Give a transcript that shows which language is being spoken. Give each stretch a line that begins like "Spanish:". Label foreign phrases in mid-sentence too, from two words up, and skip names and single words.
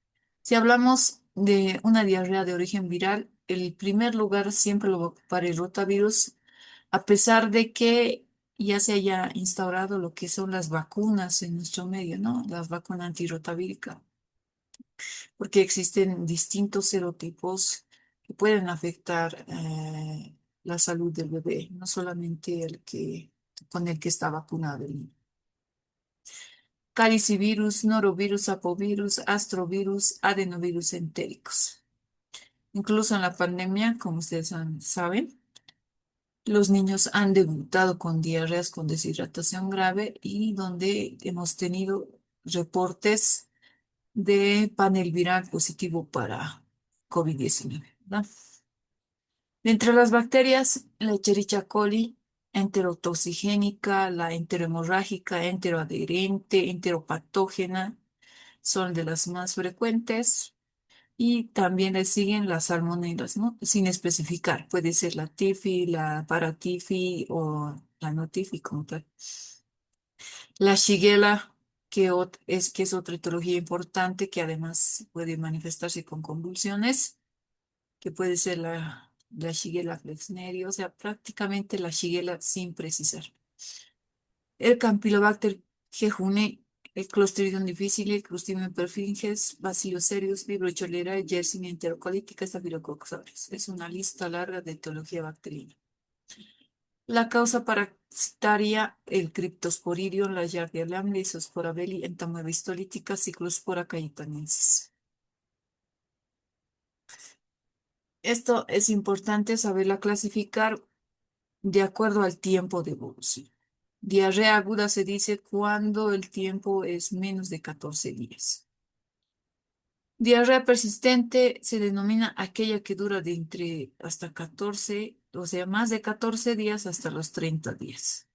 Spanish: Si hablamos de una diarrea de origen viral, el primer lugar siempre lo va a ocupar el rotavirus, a pesar de que ya se haya instaurado lo que son las vacunas en nuestro medio, ¿no? Las vacunas antirrotavíricas, porque existen distintos serotipos que pueden afectar la salud del bebé, no solamente con el que está vacunado el niño. Calicivirus, norovirus, apovirus, astrovirus, adenovirus entéricos. Incluso en la pandemia, como saben, los niños han debutado con diarreas con deshidratación grave y donde hemos tenido reportes de panel viral positivo para COVID-19, ¿verdad? De entre las bacterias, la Escherichia coli, enterotoxigénica, la enterohemorrágica, enteroadherente, enteropatógena, son de las más frecuentes. Y también le siguen las salmonelas, ¿no? Sin especificar. Puede ser la tifi, la paratifi o la no tifi como tal. La shigella, que es otra etiología importante que además puede manifestarse con convulsiones, que puede ser la Shigella flexneri, o sea, prácticamente la Shigella sin precisar. El Campylobacter jejuni, el Clostridium difficile, el Clostridium perfringens, Bacillus cereus, Vibrio cholerae, Yersinia enterocolítica, Staphylococcus aureus. Es una lista larga de etiología bacteriana. La causa parasitaria, el Cryptosporidium, la Giardia lambda, Isospora belli, Entamoeba histolítica, Cyclospora cayetanensis. Esto es importante saberla clasificar de acuerdo al tiempo de evolución. Diarrea aguda se dice cuando el tiempo es menos de 14 días. Diarrea persistente se denomina aquella que dura de entre hasta 14, o sea, más de 14 días hasta los 30 días.